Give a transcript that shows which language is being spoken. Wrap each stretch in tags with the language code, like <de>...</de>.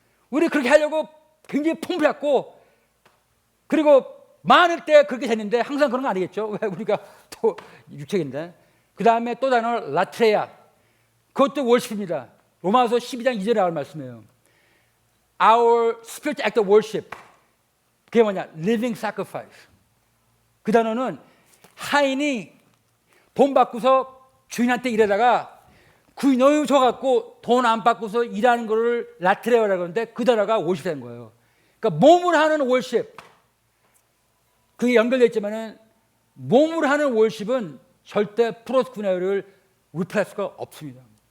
<ko>우리 그렇게 하려고 굉장히 풍부했고, 그리고 많을 때 그렇게 됐는데 항상 그런 거 아니겠죠. 왜 우리가 또 육체인데. 그 다음에 또 단어 라트레아. 그것도 월십입니다. 로마서 12장 2절에 나올 말씀이에요.</ko> <en>Our spiritual act of worship.</en> <ko>그게 뭐냐?</ko> <en>Living sacrifice.</en> <ko>그 단어는 하인이 돈 받고서 주인한테 일하다가 그 너무 줘갖고 돈 안 받고서 일하는 거를 라트레어라고 하는데 그 단어가 월십인 거예요. 그러니까 몸을 하는 월십. 그게 연결되어 있지만은 몸을 하는 월십은 절대 프로스쿠네어를 리플레이스 수가 없습니다.</ko>